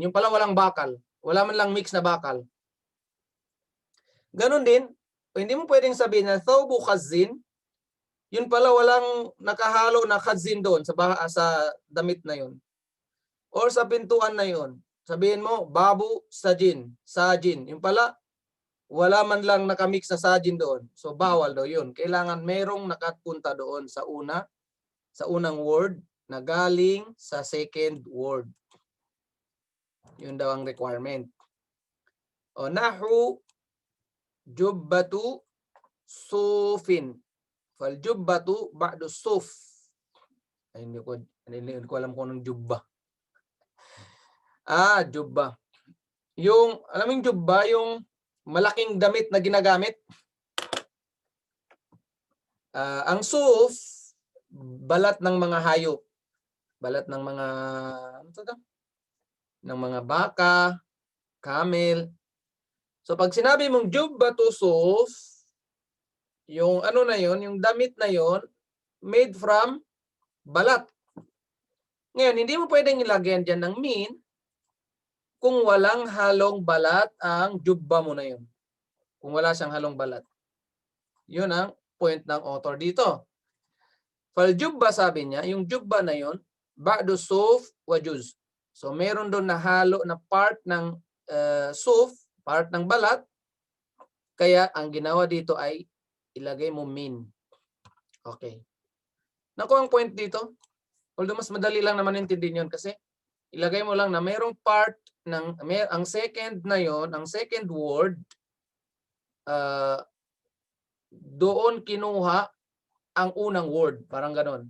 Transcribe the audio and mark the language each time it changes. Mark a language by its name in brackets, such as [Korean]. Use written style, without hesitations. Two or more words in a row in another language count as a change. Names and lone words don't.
[Filipino] Yung pala walang bakal. Wala man lang mix na bakal. Ganon din, hindi mo pwedeng sabihin na [Arabic] ثوب خز. [Filipino] Yun pala walang nakahalo na khazin doon sa damit na yun. Or sa pintuan na yun. Sabihin mo, [Arabic] باب ساج. ساج. [Filipino] Yung pala, wala man lang nakamix na sajin doon. So, bawal daw yun. Kailangan merong nakapunta doon sa unang word na galing sa [English] second word. [Filipino] Yun daw ang requirement. [Arabic] أو نحو جبة صوف. فالجبة بعض صوف. [Filipino] Ay, hindi ko alam kung anong jubba. Jubba. Yung, alam mo yung jubba, yung malaking damit na ginagamit. Ang suf, balat ng mga hayop. Balat ng mga, ano to? Ng mga baka, camel. So pag sinabi mong jubba to suf, yung ano na yon, yung damit na yon, [English] made from [Filipino] balat. Ngayon, hindi mo pwedeng ilagyan dyan ng min kung walang halong balat ang jubba mo na yun. Kung wala siyang halong balat. Yun ang point ng author dito. Fal jubba, sabi niya, yung jubba na yun, [Arabic] بعض صوف وجزء. [Filipino] So meron doon na halo na part ng suf, part ng balat. Kaya ang ginawa dito ay ilagay mo min. Okay. Naku ang point dito. Although mas madali lang naman intindihin yun kasi ilagay mo lang na mayroong part ng ang second na yon, ang [English] second word [Filipino] doon kinuha ang unang word, parang ganon.